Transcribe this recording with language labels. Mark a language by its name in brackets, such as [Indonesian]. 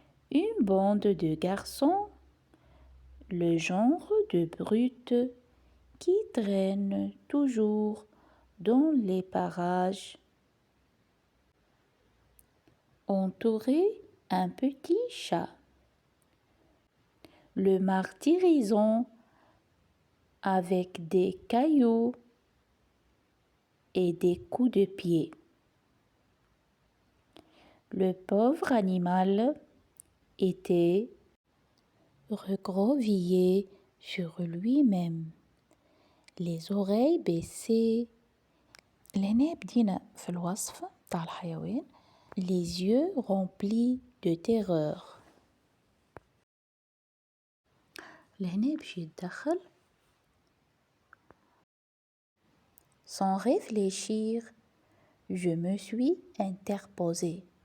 [French] Une bande de garçons, le genre de brutes qui traînent toujours dans les parages, entouraient un petit chat, le martyrisant avec des cailloux et des coups de pied. Le pauvre animal était recroquevillé sur lui-même, les oreilles baissées. [Arabic] لهنا بدينا في الوصف تاع الحيوان. [French] Les yeux remplis de terreur. [Arabic] لهنا باش يتدخل. [French] Sans réfléchir, je me suis interposée.